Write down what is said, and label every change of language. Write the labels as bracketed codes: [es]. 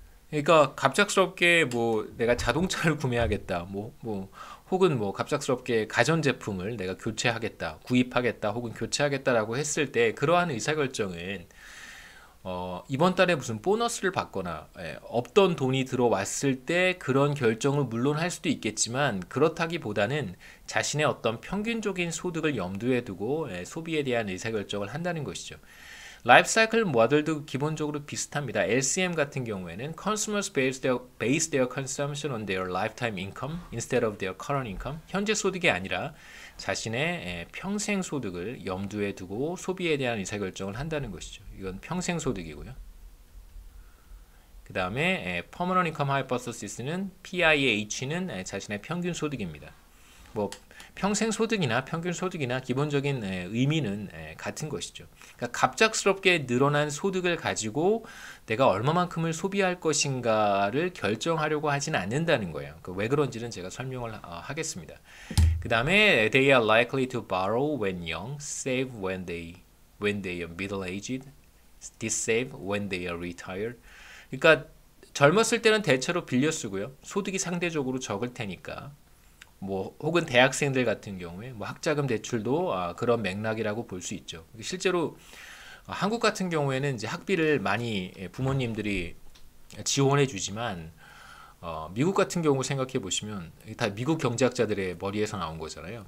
[ko] 그러니까 갑작스럽게 내가 자동차를 구매하겠다, 혹은 갑작스럽게 가전제품을 내가 교체하겠다, 구입하겠다, 혹은 교체하겠다라고 했을 때 그러한 의사결정은 이번 달에 무슨 보너스를 받거나 없던 돈이 들어왔을 때 그런 결정을 물론 할 수도 있겠지만 그렇다기보다는 자신의 어떤 평균적인 소득을 염두에 두고 소비에 대한 의사결정을 한다는 것이죠. 라이프 사이클 모델도 기본적으로 비슷합니다. [en] LCM [ko] 같은 경우에는 [en] consumers base their consumption on their lifetime income instead of their current income. [ko] 현재 소득이 아니라 자신의 평생 소득을 염두에 두고 소비에 대한 의사결정을 한다는 것이죠. 이건 평생 소득이고요. 그 다음에 permanent income hypothesis는 PIH는 자신의 평균 소득입니다. 평생 소득이나 평균 소득이나 기본적인 의미는 같은 것이죠. 그러니까 갑작스럽게 늘어난 소득을 가지고 내가 얼마만큼을 소비할 것인가를 결정하려고 하진 않는다는 거예요. 왜 그런지는 제가 설명을 하겠습니다. 그 다음에 [en] they are likely to borrow when young, save when they are middle-aged, dissave when they are retired. [ko] 그러니까 젊었을 때는 대체로 빌려 쓰고요. 소득이 상대적으로 적을 테니까. 혹은 대학생들 같은 경우에 학자금 대출도 그런 맥락이라고 볼 수 있죠. 실제로 한국 같은 경우에는 이제 학비를 많이 부모님들이 지원해 주지만 미국 같은 경우 생각해 보시면 다 미국 경제학자들의 머리에서 나온 거잖아요.